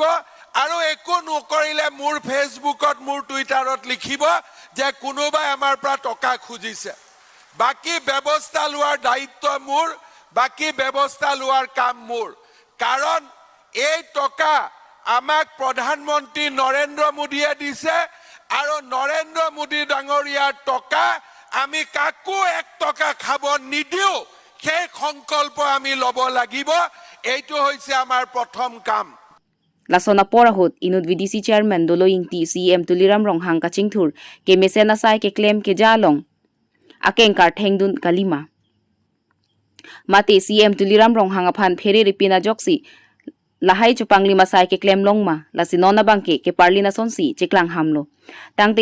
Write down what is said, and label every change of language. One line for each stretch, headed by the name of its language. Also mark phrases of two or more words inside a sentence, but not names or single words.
Assamese: আৰু একো নকৰিলে মোৰ ফেসবুকত মোৰ টুইটাৰত লিখিব যে কোনোবাই আমাৰ পৰা টকা খুজিছে বাকি ব্যৱস্থা লোৱাৰ দায়িত্ব মোৰ বাকি ব্যৱস্থা লোৱাৰ কাম মোৰ কাৰণ এই টকা আমাক প্ৰধানমন্ত্ৰী নৰেন্দ্ৰ মোদীয়ে দিছে আৰু নৰেন্দ্ৰ মোদী ডাঙৰীয়াৰ টকা আমি কাকো 1 টকা খাব নিদিও সেই সংকল্প আমি লব লাগিব এইটো হৈছে আমাৰ প্ৰথম কাম
Karbi: lasona porahut inut VDC chairman doloing ti CM Tuliram Ronghang kachingthur ke mesena sai ke claim ke jalong akeng kar thengdun kalima mate CM Tuliram Ronghang aphan phere ripina joksi lahai chupanglima sai ke claim longma lasinona bangke ke parlina sonsi cheklang hamlo tangte